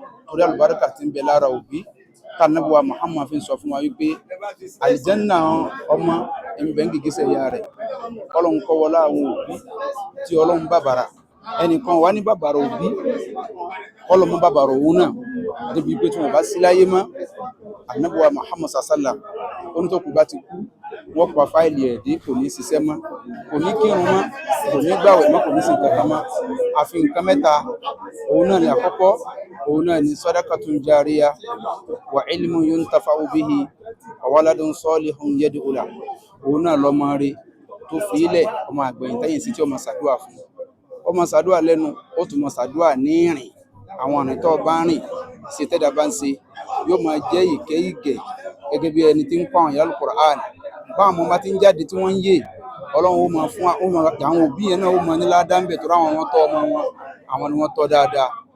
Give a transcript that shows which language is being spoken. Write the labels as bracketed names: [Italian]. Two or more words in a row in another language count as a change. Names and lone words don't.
[Yoruba] Torí àlùbáríkà tí ń bẹ lára òbí, tá Ànábì wa Muhammad fi ń sọ fún wa wípé àlìjánnà ọmọ ń bẹ ń gìgísẹ̀ ìyá rẹ̀. Ọlọ́run kó wọlá àwọn òbí tí Ọlọ́run bàbàrà. Ẹnìkan wà ní bàbàrà òbí, Ọlọ́run mú bàbàrà òun náà. Débi pé tí wọ́n bá sí láyé mọ́, Ànábì wa Muhammad [Arabic] صلى الله عليه وسلم, [Yoruba] ó ní tó kú bá ti kú, wọ́n pa fáìlì ẹ̀ dé, kò ní ṣiṣẹ́ mọ́, kò ní kírun mọ́, kò ní gbàwẹ̀ mọ́, kò ní ṣe nǹkan kan mọ́. Àfi nǹkan mẹ́ta, òun náà ni àkọ́kọ́, òun náà ni [Arabic] صدقة جارية وعلم ينتفع به وولد صالح يدعو له. [Yoruba] Òun náà lọmọ rere tó fi ilẹ̀, ọmọ àgbẹ̀yìn tẹ́yìn sí tí ó máa ṣàdúrà fún. Ó máa ṣàdúrà lẹ́nu, ó tún máa ṣàdúrà ní ìrìn. Àwọn ọ̀nà tó bá ń rìn, ṣe tẹ́dá bá ń ṣe, yóò máa jẹ́ ìkẹ́ ìgẹ̀ gẹ́gẹ́ bí ẹni tí ń kọ́ àwọn ìyá Al-Qur'an. Báwọn ọmọ bá ti ń jáde tí wọ́n ń yè, Ọlọ́run ó máa fún wa, ó máa, àwọn òbí yẹn náà ó máa ní ládàá ń bẹ̀ tó ráwọn wọn tọ́ ọmọ wọn, àwọn ni wọ́n tọ́ dáadáa.